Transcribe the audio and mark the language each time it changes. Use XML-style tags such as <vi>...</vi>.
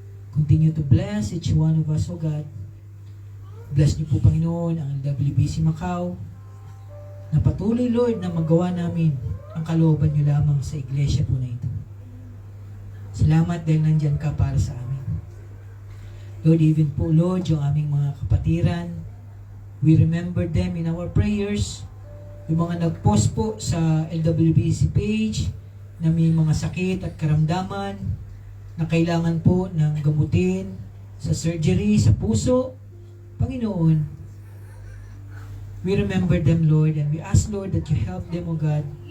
<en>Continue to bless each one of us, O God.</en> <tl>Bless niyo po, Panginoon, ang LWBC Macau, na patuloy, Lord, na magawa namin ang kalooban niyo lamang sa iglesia po na ito. Salamat dahil nandyan ka para sa amin. Lord, even po, Lord, yung aming mga kapatiran,</tl> <en>we remember them in our prayers.</en> <tl>Yung mga nag-post po sa LWBC page, na may mga sakit at karamdaman na kailangan po ng gamutin sa surgery, sa puso.</tl> <en>Panginoon, we remember them, Lord, and we ask, Lord, that you help them, O God.</en>